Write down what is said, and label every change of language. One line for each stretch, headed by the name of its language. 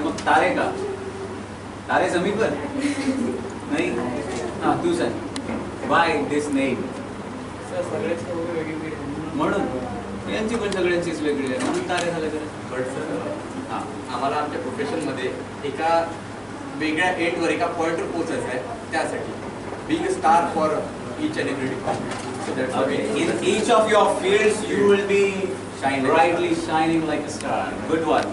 Marathi: मग तारे का? तारे जमीन पर नाही. हा तू सांग.
English: Why this name?
Marathi: सगळ्यांची वेगवेगळी म्हणून यांची पण सगळ्यांचीच वेगळी आहे, म्हणून तारे झाले तर. बट सर आम्हाला आमच्या प्रोफेशनमध्ये एका वेगळ्या एंडवर एका पॉईंटवर पोहोचायचं आहे.
English: त्यासाठी being a star for each and every department. So that's Okay. In each of your fields, you will be brightly shining like a star. Good one.